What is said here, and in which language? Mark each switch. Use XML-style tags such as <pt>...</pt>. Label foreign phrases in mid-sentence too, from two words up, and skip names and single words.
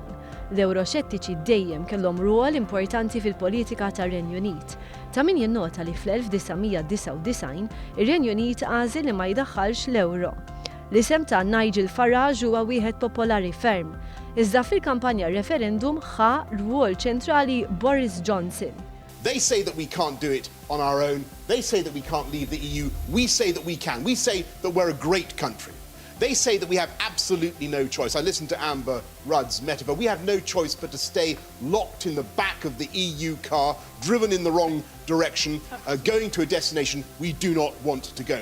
<mt>L-Euroxettiċi dejjem kellhom rwol importanti fil-politika tar-Renju Unit. Ta' min jinnota li fl-1999 ir-Renju Unit għażel li ma jdaħħalx l-euro. L-isem ta' Nigel Farage huwa wieħed popolari ferm, iżda fil-kampanja referendum ħa rwol ċentrali Boris Johnson.</mt> <en>They say that we can't do it on our own. They say that we can't leave the EU. We say that we can. We say that we're a great country. They say that we have absolutely no choice. I listened to Amber Rudd's metaphor. We have no choice but to stay locked in the back of the EU car, driven in the wrong direction, going to a destination we do not want to go.</en>